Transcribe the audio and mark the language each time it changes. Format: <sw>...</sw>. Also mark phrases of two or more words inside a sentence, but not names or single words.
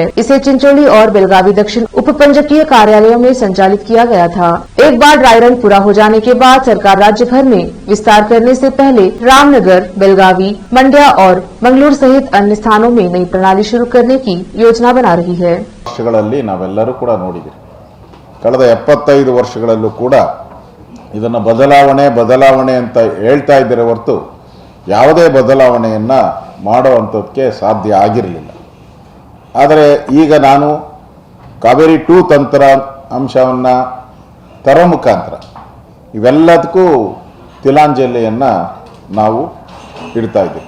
<hi>इसे चिंचोली और बेलगावी दक्षिण उपपंजीकीय कार्यालयों में संचालित किया गया था। एक बार ड्राई रन पूरा हो जाने के बाद सरकार राज्य भर में विस्तार करने से पहले रामनगर, बेलगावी, मंड्या और मंगलूर सहित अन्य स्थानों में नई प्रणाली शुरू करने की योजना बना रही है।</hi> <kn>ವರ್ಷಗಳಲ್ಲಿ ನಾವೆಲ್ಲರೂ ಕೂಡ ನೋಡಿದ್ದೀವಿ, ಕಳೆದ 75 ವರ್ಷಗಳಲ್ಲೂ ಕೂಡ ಇದನ್ನು ಬದಲಾವಣೆ ಅಂತ ಹೇಳ್ತಾ ಇದ್ದರೆ ಹೊರತು ಯಾವುದೇ ಬದಲಾವಣೆಯನ್ನು ಮಾಡುವಂಥದ್ದಕ್ಕೆ ಸಾಧ್ಯ ಆಗಿರಲಿಲ್ಲ. ಆದರೆ ಈಗ ನಾನು ಕಾವೇರಿ 2 ತಂತ್ರ ಅಂಶವನ್ನು ತರೋ ಮುಖಾಂತರ ಇವೆಲ್ಲದಕ್ಕೂ ತಿಲಾಂಜಲಿಯನ್ನು ನಾವು ಇಡ್ತಾ ಇದ್ದೀವಿ.</kn>